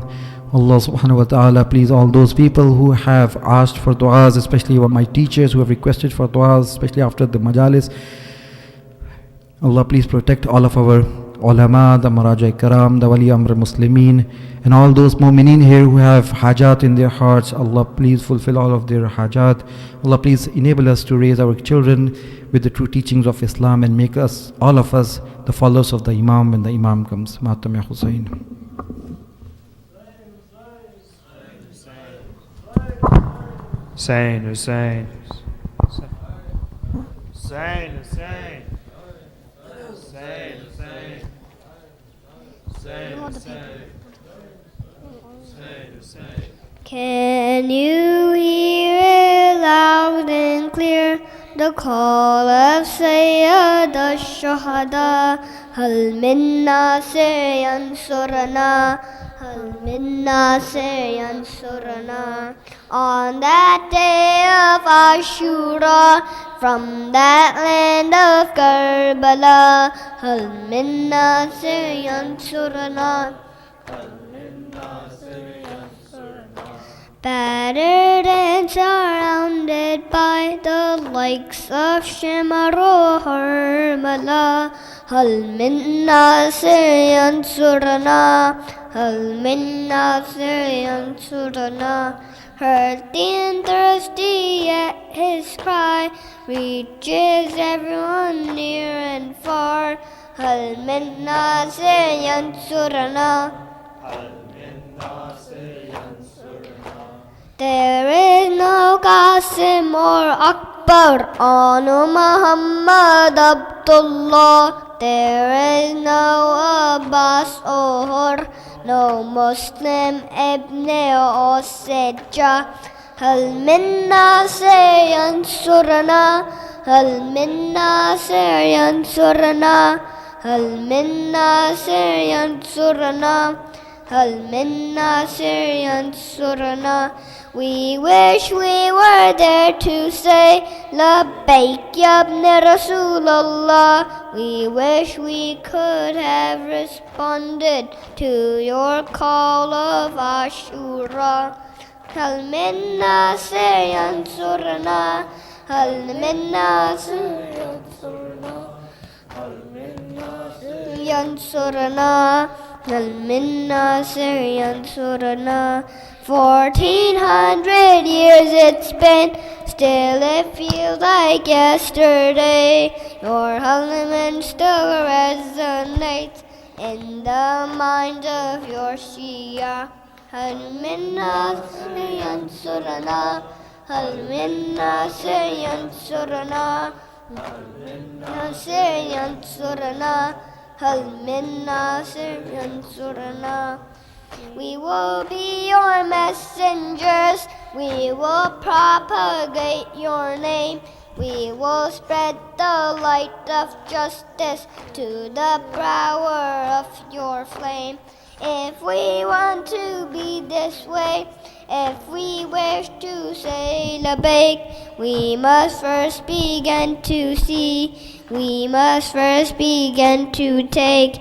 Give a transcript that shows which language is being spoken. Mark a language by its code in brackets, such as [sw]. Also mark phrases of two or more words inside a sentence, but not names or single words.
[ar] الله سبحانه وتعالى, [en] please, all those people who have asked for du'as, especially my teachers who have requested for du'as, especially after the majalis, Allah, please protect all of our ulama, the [ar] مراجع كرام, [en] the [ar] ولي أمر مسلمين, [en] and all those mu'mineen here who have hajat in their hearts. Allah, please fulfill all of their hajat. Allah, please enable us to raise our children with the true teachings of Islam and make us, all of us, the followers of the Imam when the Imam comes. [ar] مأتم يا حسين. [en] Hussein, Hussein, Hussein, Hussein, Hussein, Hussein, Hussein, Hussein, Hussein. Can you hear loud and clear the call of Sayyid al-Shuhada? [ar] هل من ناصر ينصرنا، هل من ناصر ينصرنا. [en] On that day of Ashura, from that land of Karbala, [ar] هل من ناصر ينصرنا. [en] Battered and surrounded by the likes of Shimaro Harmala, [ar] هل من ناصر ينصرنا، هل من ناصر ينصرنا. [en] Thirsty and thirsty, yet his cry reaches everyone near and far. [ar] هل من ناصر ينصرنا. [en] There is no Qasim or Akbar, Anu Muhammad Abdullah. There is no Abbas or no Muslim Ibn Osijah. [ar] هل من ناصر ينصرنا، هل من ناصر ينصرنا، هل من ناصر ينصرنا، هل من ناصر ينصرنا. [en] We wish we were there to say [ar] لبيك يا ابن رسول الله. [en] We wish we could have responded to your call of Ashura. [ar] هل من ناصر ينصرنا، هل من ناصر ينصرنا، هل من ناصر ينصرنا، هل من ناصر ينصرنا. [en] 1400 years it's been, still it feels like yesterday. Your element still resonates in the mind of your Shia. [ar] هل من ناصر ينصرنا، هل من ناصر ينصرنا، هل من ناصر ينصرنا، هل من ناصر ينصرنا. [en] We will be your messengers, we will propagate your name, we will spread the light of justice to the power of your flame. If we want to be this way, if we wish to say Labbaik, we must first begin to see, we must first begin to take.